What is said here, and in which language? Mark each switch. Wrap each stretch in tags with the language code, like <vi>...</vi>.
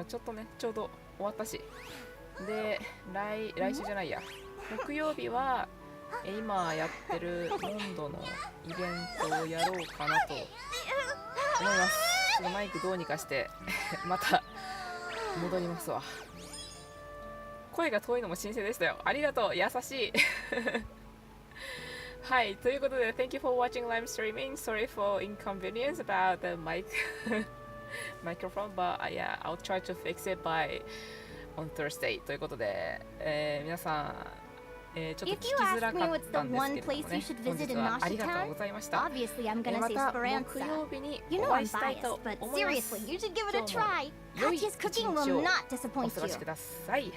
<ja>ちょっとね、ちょうど終わったし、で来週じゃないや、木曜日は今やってるモンドのイベントをやろうかなと思います。ちょっとマイクどうにかしてまた戻りますわ。声が遠いのも新鮮でしたよ。ありがとう、優しいはい、ということで</ja> <en>Thank you for watching live streaming. Sorry for inconvenience about the mic microphone, but yeah, I'll try to fix it by on Thursday.</en> <ja>ということで、皆さんちょっと聞きづらかったんですけれどもね、本日はありがとうございました。また木曜日にお会いしたいと思います。今日も良い一日をお過ごしください。</ja>